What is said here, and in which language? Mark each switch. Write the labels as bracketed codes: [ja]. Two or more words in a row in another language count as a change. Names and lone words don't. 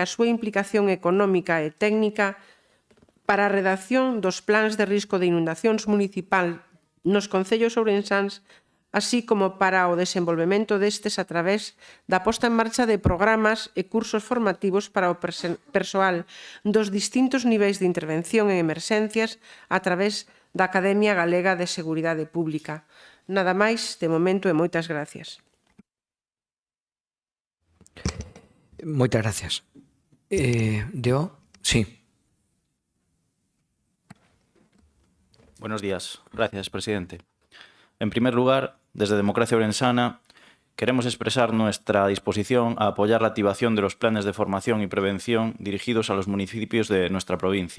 [gl] a súa implicación económica e técnica para a redacción dos plans de risco de inundacións municipal nos concellos ourensáns, así como para o desenvolvemento destes a través da posta en marcha de programas e cursos formativos para o persoal dos distintos niveis de intervención en emerxencias a través da Academia Galega de Seguridade Pública. Nada máis, de momento, e moitas gracias. Moitas gracias. Deo? [es] Sí. Buenos días. Gracias, presidente. En primer lugar, desde Democracia Orensana, queremos expresar nuestra disposición a apoyar la activación de los planes de formación y prevención dirigidos a los municipios de nuestra provincia.